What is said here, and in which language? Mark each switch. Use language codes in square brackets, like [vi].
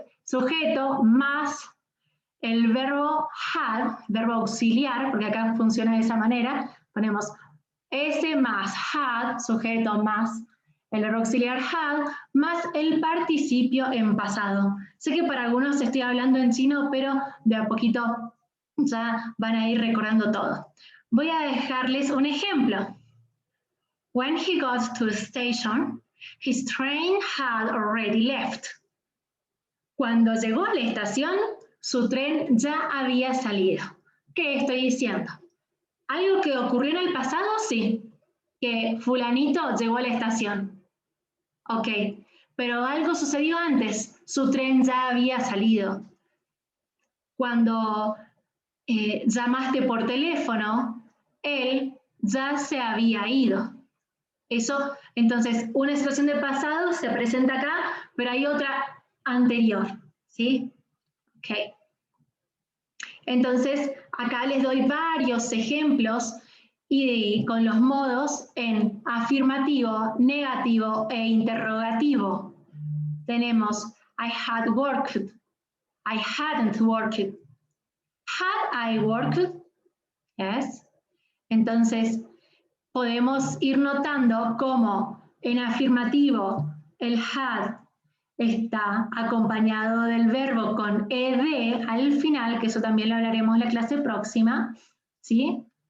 [es] Sujeto más el verbo had, verbo auxiliar, porque acá funciona de esa manera, ponemos S más had, sujeto más el verbo auxiliar had, más el participio en pasado. Sé que para algunos estoy hablando en chino, pero de a poquito ya van a ir recordando todo. Voy a dejarles un ejemplo. [en] When he got to the station, his train had already left. [es] Cuando llegó a la estación, su tren ya había salido. ¿Qué estoy diciendo? ¿Algo que ocurrió en el pasado? Sí. Que fulanito llegó a la estación. Ok. Pero algo sucedió antes. Su tren ya había salido. Cuando llamaste por teléfono, él ya se había ido. Eso, entonces, una situación del pasado se presenta acá, pero hay otra anterior, ¿sí? Ok. Entonces, acá les doy varios ejemplos y con los modos en afirmativo, negativo e interrogativo. Tenemos [en] I had worked, I hadn't worked. Had I worked? Yes. [es] Entonces, podemos ir notando cómo en afirmativo el had está acompañado del verbo con ed al final, que eso también lo hablaremos en la clase próxima, ¿sí?